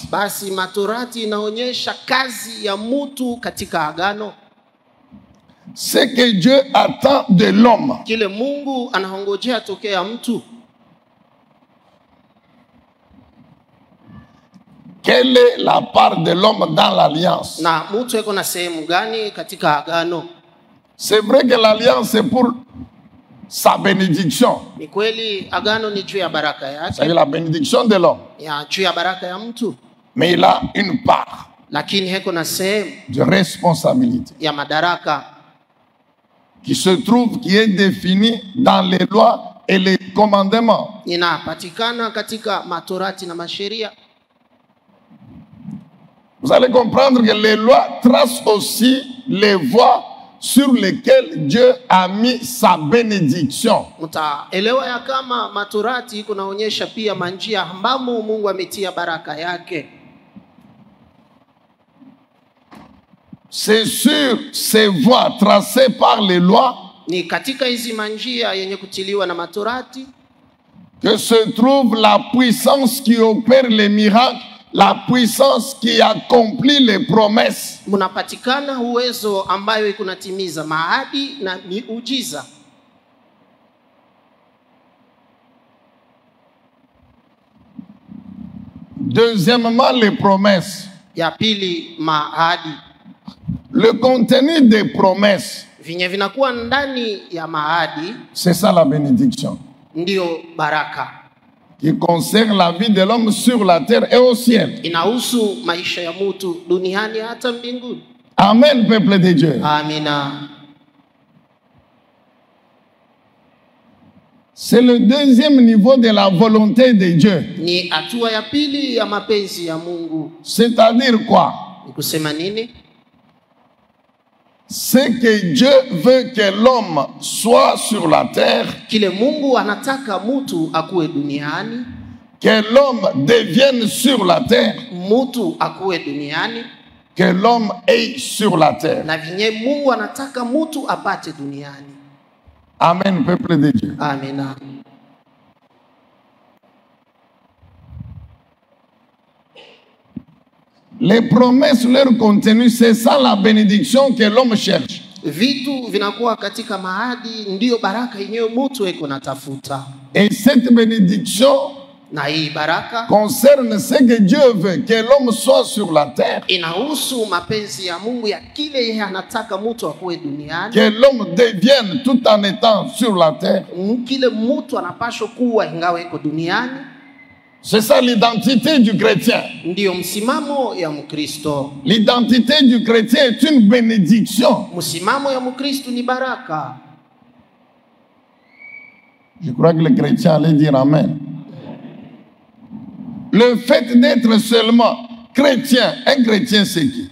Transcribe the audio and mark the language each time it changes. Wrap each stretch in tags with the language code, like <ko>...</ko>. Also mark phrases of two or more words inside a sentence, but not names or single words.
<sw>basi matorati inaonyesha kazi ya mtu katika agano.</sw> <fr>Ce que Dieu attend de l'homme.</fr> <sw>Kile Mungu anahongojea tokea mtu.</sw> <fr>Quelle est la part de l'homme dans l'alliance?</fr> <sw>Na mtu yuko na sehemu gani katika agano?</sw> <fr>C'est vrai que l'alliance est pour sa bénédiction.</fr> <sw>Ni kweli agano ni juu ya baraka</sw> <fr>C'est</fr> <sw>yake,</sw> <fr>la bénédiction de l'homme.</fr> <sw>ya juu ya baraka ya mtu,</sw> <fr>Mais il a une part</fr> <sw>lakini heko na sehemu</sw> <fr>de responsabilité</fr> <sw>ya madaraka</sw> <fr>qui se trouve, qui est définie dans les lois et les commandements.</fr> <sw>inapatikana katika matorati na masheria.</sw> <fr>Vous allez comprendre que les lois tracent aussi les voies sur lesquelles Dieu a mis sa bénédiction.</fr> <sw>Mtaelewa ya kama matorati kunaonyesha pia manjia ambamo Mungu ametia baraka yake.</sw> <fr>C'est sur ces voies tracées par les lois</fr> <sw>Ni katika hizi manjia yenye kutiliwa na matorati</sw> <fr>que se trouve la puissance qui opère les miracles, la puissance qui accomplit les promesses.</fr> <sw>mnapatikana uwezo ambayo kunatimiza maahadi na miujiza.</sw> <fr>Deuxièmement, les promesses.</fr> <sw>Ya pili, maahadi.</sw> <fr>Le contenu des promesses,</fr> <sw>Vinye vinakuwa ndani ya maahadi</sw> <fr>c'est ça la bénédiction,</fr> <sw>ndio baraka.</sw> <fr>qui concerne la vie de l'homme sur la terre et au ciel.</fr> <sw>Inahusu maisha ya mtu duniani hata mbinguni.</sw> <fr>Amen, peuple de Dieu.</fr> <sw>Amina.</sw> <fr>C'est le deuxième niveau de la volonté de Dieu.</fr> <sw>Ni hatua ya pili ya mapenzi ya Mungu.</sw> <fr>C'est-à-dire quoi?</fr> <sw>Ni kusema nini?</sw> <fr>C'est que Dieu veut que l'homme soit sur la terre.</fr> <sw>Kile Mungu anataka mtu akuwe duniani.</sw> <fr>Que l'homme devienne sur la terre.</fr> <sw>Mtu akuwe duniani.</sw> <fr>Que l'homme est sur la terre.</fr> <sw>Na vinye Mungu anataka mtu apate duniani.</sw> <fr>Amen, peuple de Dieu.</fr> <sw>Amen.</sw> <fr>Les promesses, leur contenu, c'est ça la bénédiction que l'homme cherche.</fr> <sw>Vitu vinakuwa katika mahadi ndio baraka yenyewe mtu eko natafuta.</sw> <fr>Et cette bénédiction</fr> <sw>na hii baraka</sw> <fr>concerne ce que Dieu veut, que l'homme soit sur la terre.</fr> <sw>Inahusu mapenzi ya Mungu ya kile yeye anataka mtu akuwe duniani.</sw> <fr>Que l'homme devienne tout en étant sur la terre.</fr> <sw>Kile mtu anapaswa kuwa ingawa iko duniani.</sw> <fr>C'est ça l'identité du chrétien.</fr> <sw>Ndio msimamo ya Mkristo.</sw> <fr>L'identité du chrétien est une bénédiction.</fr> <sw>Msimamo ya Mkristo ni baraka.</sw> <fr>Je crois que les chrétiens allaient dire amen. Le fait d'être seulement chrétien, un chrétien c'est qui?</fr>